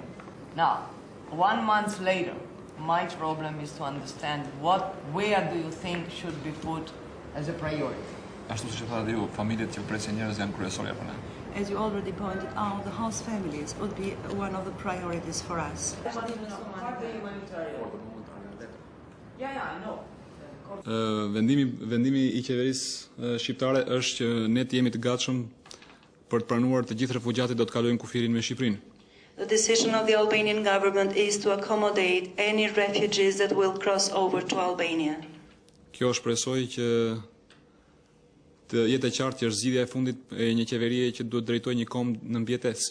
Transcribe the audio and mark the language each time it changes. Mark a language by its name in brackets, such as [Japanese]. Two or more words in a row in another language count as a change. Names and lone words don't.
[English] Now, 1 month later, my problem is to understand where do you think should be put as a priority. As you already pointed out, the house families would be one of the priorities for us. [Albanian] Vendimi I qeverisë shqiptare është që ne të jemi të gatshëm për të pranuar të gjithë refugjatët do të kalojnë kufirin me Shqipërinë. [English] The decision of the Albanian government is to accommodate any refugees that will cross over to Albania. [Albanian] Kjo shpresoj që të jetë e qartë që është zgjidhja e fundit e një qeverie që duhet drejtojë një kombë në mbjetesë.